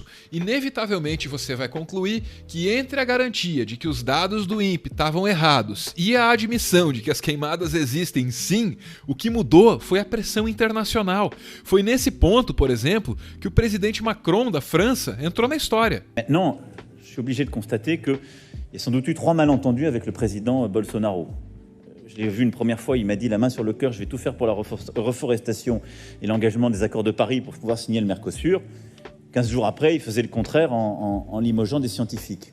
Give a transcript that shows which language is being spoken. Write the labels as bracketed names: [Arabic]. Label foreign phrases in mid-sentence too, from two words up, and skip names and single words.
[Portuguese] Inevitavelmente você vai concluir que entre a garantia de que os dados do INPE estavam errados e a admissão de que as queimadas existem sim, o que mudou foi a pressão internacional. Foi nesse ponto, por exemplo, que o presidente Macron da França entrou na história. [French] Maintenant, je suis obligé de constater qu'il y a sans doute eu 3 malentendus avec le président Bolsonaro. Je l'ai vu une première fois, il m'a dit la main sur le cœur, je vais tout faire pour la reforestation et l'engagement des accords de Paris pour pouvoir signer le Mercosur. 15 jours après, il faisait le contraire en limogeant des scientifiques.